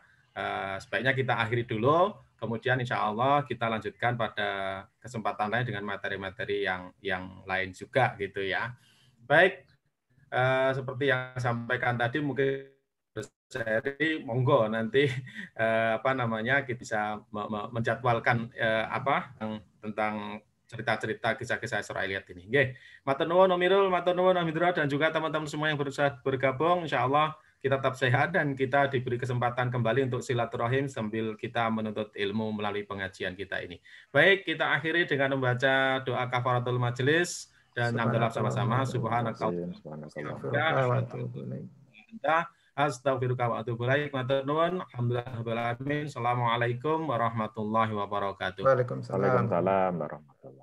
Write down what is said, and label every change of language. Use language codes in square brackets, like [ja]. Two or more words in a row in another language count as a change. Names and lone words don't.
[id] Sebaiknya kita akhiri dulu, kemudian [ar] إن شاء الله [id] kita lanjutkan pada kesempatan lain dengan materi-materi yang lain juga gitu ya. Baik, seperti yang sampaikan tadi mungkin seri monggo nanti kita bisa menjadwalkan tentang cerita-cerita kisah-kisah Israiliyat ini. Nggih, [jv] matur nuwun [id] Om Mirul, [jv] matur nuwun [id] Om Indra dan juga teman-teman semua yang berusaha bergabung. Insyaallah kita tetap sehat dan kita diberi kesempatan kembali untuk silaturahim sambil kita menuntut ilmu melalui pengajian kita ini. Baik, kita akhiri dengan membaca doa [ar] كفارة المجلس [id] dan hamdalah sama-sama. [ar] أستغفر الله وأتوب إليك. [jv] Matur nuwun. Alhamdulillah. [ar] السلام عليكم ورحمة الله وبركاته. وعليكم السلام. وعليكم السلام ورحمة الله وبركاته.